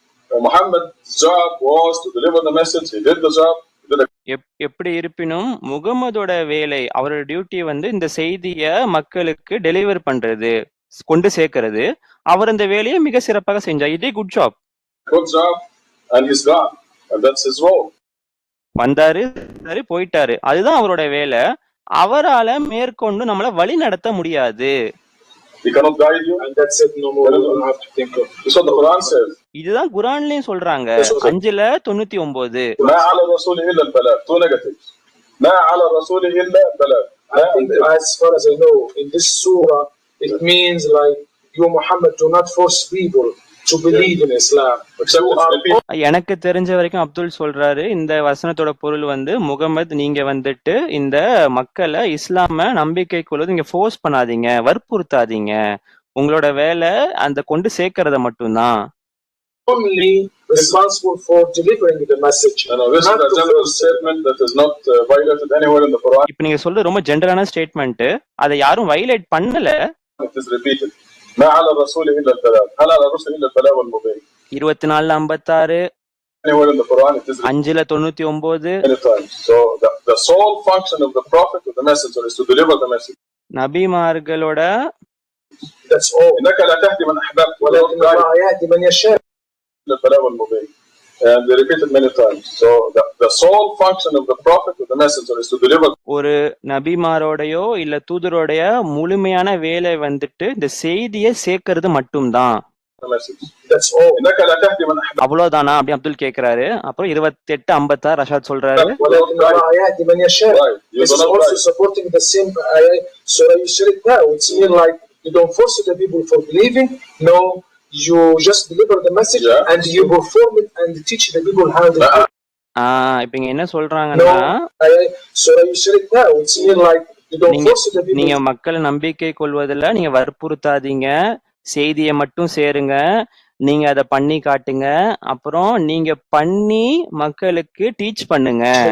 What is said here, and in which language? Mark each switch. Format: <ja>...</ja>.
<en>Muhammad's job was to deliver the message. He did the job.</en> <ta>எப்படி இருப்பினும் முகமதோட வேலை, அவரோட டியூட்டி வந்து இந்த செய்திய மக்களுக்கு டெலிவர் பண்றது, கொண்டு சேர்க்கிறது. அவர் இந்த வேலையை மிக சிறப்பாக செஞ்சார். இதே</ta> <en>Good job. And he's gone. And that's his role.</en> <ta>வந்தாரு போயிட்டாரு, அதுதான் அவரோட வேலை. அவரால மேற்கொண்டு நம்மள வழி நடத்த முடியாது.</ta> <en>He cannot guide you. and that's it, no more. You don't have to think of. That's what the Quran says.</en> <ta>இதுதான் குரான்லயும் சொல்றாங்க. 5:99.</ta> <ar>ما على الرسول إلا البلاغ.</ar> <en>Two negatives.</en> <ar>ما على الرسول إلا البلاغ.</ar> <en>I think, as far as I know, in this surah, it means like you, Muhammad, do not force people to believe in Islam. Except it's repeated.</en> <ta>எனக்கு தெரிஞ்ச வரைக்கும் அப்துல் சொல்றாரு, இந்த வசனத்தோட பொருள் வந்து, முகமது நீங்க வந்துட்டு இந்த மக்களை இஸ்லாம நம்பிக்கை கொள்வது நீங்க ஃபோர்ஸ் பண்ணாதீங்க, வற்புறுத்தாதீங்க, உங்களோட வேலை அந்த கொண்டு சேர்க்கறத மட்டும்தான்.</ta> <en>Only responsible for delivering the message. This is a general statement that is not violated anywhere in the Quran.</en> <ta>இப்ப நீங்க சொல்ற ரொம்ப ஜெனரலான ஸ்டேட்மெண்ட், அதை யாரும் வயலேட் பண்ணல.</ta> <en>It is repeated.</en> <ar>ما على الرسول إلا البلاغ. هل على الرسول إلا البلاغ المبين.</ar> <en>24:56. Anywhere in the Quran it is 5:99. many times. So the sole function of the prophet or the messenger is to deliver the message.</en> <ta>நபிமார்களோட</ta> <en>That's all.</en> <ar>إنك لا تهدي من أحببت ولكن الله يهدي من يشاء. إلا البلاغ المبين.</ar> <en>And they repeat it many times. So the sole function of the prophet or the messenger is to deliver.</en> <ta>ஒரு நபிமாரோடையோ இல்ல தூதரோடைய முழுமையான வேலை வந்துட்டு இந்த செய்தியை சேர்க்கறது மட்டும்தான்.</ta> <en>the message. That's all.</en> <ar>إنك لا تهدي من أحببت.</ar> <ta>அவ்வளவுதானா அப்படி அப்துல் கேக்குறாரு. அப்புறம் 28:56 ரஷாத் சொல்றாரு,</ta> <ar>ولكن الله يهدي من يشاء.</ar> <en>This is also supporting the same Surah Yusuf now. It's mean like you don't force the people for believing. No, you just deliver the message and you perform it and teach the people how to.</en> <ta>இப்ப இங்க என்ன சொல்றாங்கன்னா,</ta> <en>Surah Yusuf now. It's mean like you don't force the people.</en> <ta>நீங்க மக்களை நம்பிக்கை கொள்வதில்ல, நீங்க வற்புறுத்தாதீங்க, செய்தியை மட்டும் சேருங்க, நீங்க அதை பண்ணி காட்டுங்க, அப்புறம் நீங்க பண்ணி மக்களுக்கு டீச் பண்ணுங்க.</ta>